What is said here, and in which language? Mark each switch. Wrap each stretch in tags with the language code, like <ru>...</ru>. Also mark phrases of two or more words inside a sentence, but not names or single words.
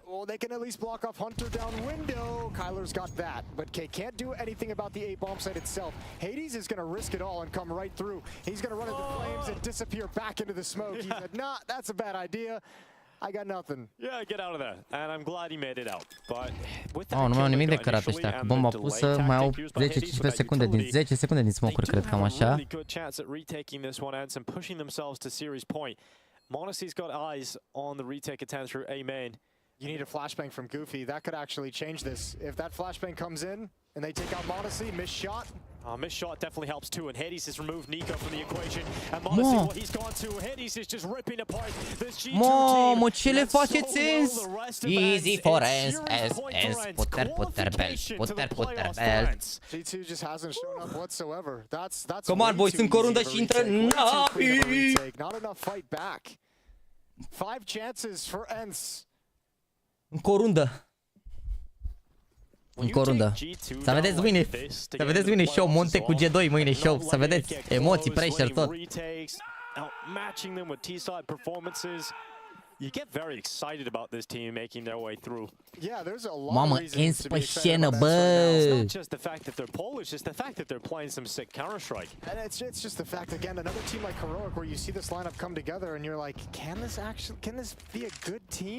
<en>Well, they can at least block off Hunter down window. Kyler's got that, but K can't do anything about the A bomb site itself. Hades is going to risk it all and come right through. He's going to run into flames and disappear back into the smoke. He said, nah, that's a bad idea. I got nothing. Yeah, get out of there. And I'm glad he made it out. But with that,</en> <ro>nu mai au nimic de cărat ăștia. Cu bomba pusă mai au 10-15 secunde din 10 secunde din smoke-uri, cred cam așa.</ro> <en>Monacy's got eyes on the retake attempt through A main. You need a flashbang from Goofy. That could actually change this. If that flashbang comes in and they take out Monacy, missed shot. Missed shot definitely helps too, and Hades has removed Nico from the equation. And Monacy, what he's gone to, Hades is just ripping apart this G2 team.</en> <ro>Mamă, ce le faceți ENCE?</ro> <en>Easy for ENCE, ENCE, puter belt. G2 just hasn't shown up whatsoever. That's Come on, boys,</en> <ro>încă o rundă și intră NAVI!</ro> <en>Not enough fight back. 5 chances for ENCE.</en> <ro>Încă o rundă. Încă o rundă. Să vedeți mâine. Să vedeți mâine show Monte cu G2 mâine show. Să vedeți emoții, pressure, tot.</ro> <en>You get very excited about this team making their way through. Yeah, there's a lot</en> <ro>Mamă,</ro> <en>of reasons</en> <ro>ENCE</ro> <en>to</en> <ro>pe</ro> <en>be excited</en> <ro>scenă,</ro> <en>about</en> <ro>bă.</ro> <en>It's not just the fact that they're Polish, it's the fact that they're playing some sick Counter-Strike. And it's just the fact, again, another team like Heroic where you see this lineup come together and you're like, can this be a good team?</en>